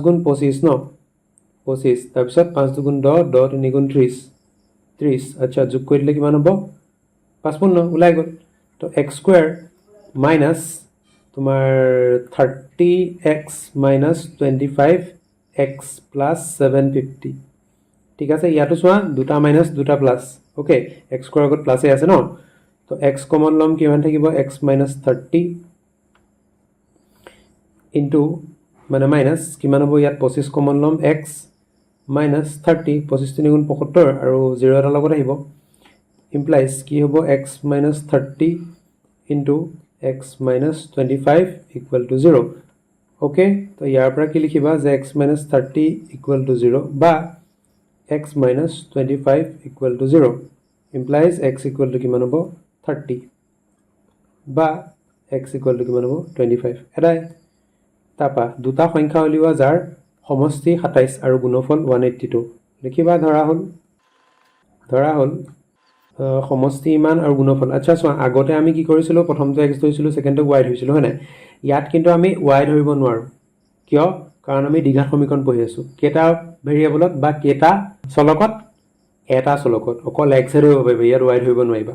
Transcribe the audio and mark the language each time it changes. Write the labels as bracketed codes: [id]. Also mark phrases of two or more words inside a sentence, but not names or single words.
[as] গুণ 25 ন 25 তাৰ পিছত 5 গুণ 10 10 3 গুণ 30 30 আচ্ছা যোগ কৰি দিলে কিমান হ'ব 55 ওলাই গ'ল তো x [en] square minus [as] তোমাৰ [en] 30x minus 25x plus 750 [as] ঠিক আছে ইয়াতো চোৱা দুটা মাইনাস দুটা প্লাস ওকে [en] x square [as] আগত প্লাসে আছে ন তো x কমন লম কিমান থাকিব [en] x minus 30 [as] into মানে মাইনাস কিমান হ'ব ইয়াত 25 কমন লম [en] x minus 30 [as] 25 3 গুণ 75 আৰু 0 এটা লগত আহিব implies কি হ'ব [en] x minus 30 into x minus 25 equal [as] to 0 ওকে তো ইয়াৰ পৰা কি লিখিবা যে [en] x minus 30 equal to 0 [as] বা [en] x minus 25 equal to 0 implies x equal to [as] কিমান হ'ব 30 বা [en] x equal to [as] কিমান হ'ব 25 এটাই তাপা দুটা সংখ্যা উলিওৱা যাৰ সমষ্টি 27 আৰু গুণফল 182 লিখিবা ধৰা হ'ল সমষ্টি ইমান আৰু গুণফল আচ্ছা চোৱা আগতে আমি কি কৰিছিলো প্ৰথমটো x ধৰিছিলো সেকেন্ডটো y ধৰিছিলো হয় নাই ইয়াত কিন্তু আমি y ধৰিব নোৱাৰো কিয় কাৰণ আমি দ্বিঘাত সমীকৰণ পঢ়ি আছো কেটা ভেৰিয়েবলত বা কেটা চলকত এটা চলকত অকল x হে ধৰিব পাৰিবা, ইয়াত y ধৰিব নোৱাৰিবা।